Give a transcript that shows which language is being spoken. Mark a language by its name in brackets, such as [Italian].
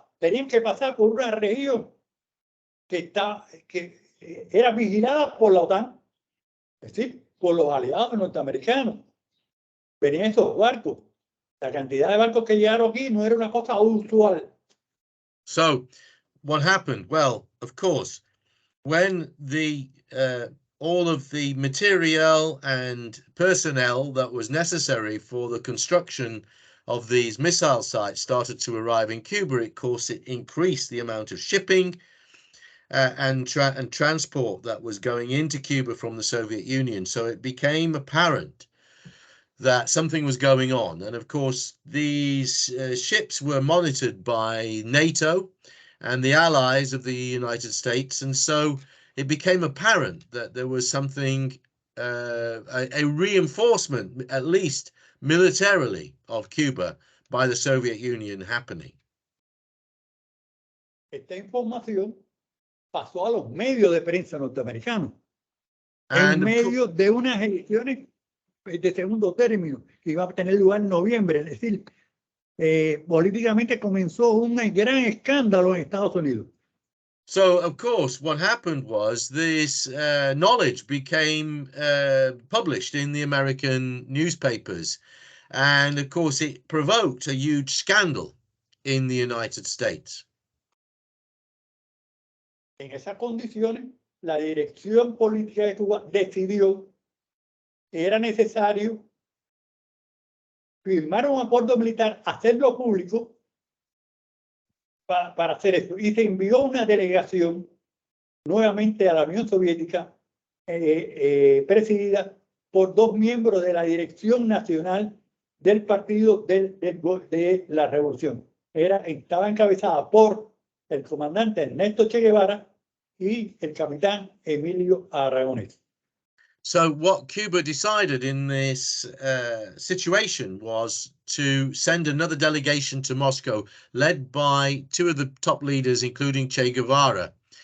[Spanish] Tenían que pasar por una región que era vigilada por la OTAN, es decir, por los aliados norteamericanos. Venían esos barcos. La cantidad de barcos que llegaron aquí no era una cosa usual. [English] So, what happened? Well, of course, when all of the material and personnel that was necessary for the construction of these missile sites started to arrive in Cuba, of course, it increased the amount of shipping and transport that was going into Cuba from the Soviet Union. So it became apparent that something was going on. And of course, these ships were monitored by NATO and the allies of the United States. And so it became apparent that there was something, a reinforcement, at least militarily, of Cuba by the Soviet Union happening. [Spanish] Esta información pasó a los medios de prensa norteamericanos en [English] And [Spanish] medio de unas elecciones de segundo término que iba a tener lugar en noviembre. Es decir, políticamente comenzó un gran escándalo en Estados Unidos. [English] so, of course, what happened was this knowledge became published in the American newspapers. And, of course, it provoked a huge scandal in the United States. [Spanish] En esas condiciones, la dirección política de Cuba decidió que era necesario firmar un acuerdo militar, hacerlo público para hacer eso. Y se envió una delegación nuevamente a la Unión Soviética, presidida por dos miembros de la dirección nacional del partido de la revolución. Estaba encabezada por el comandante Ernesto Che Guevara y el capitán Emilio Aragonés. [English] So what Cuba decided in this situation was to send another delegation to Moscow, led by two of the top leaders, including Che Guevara.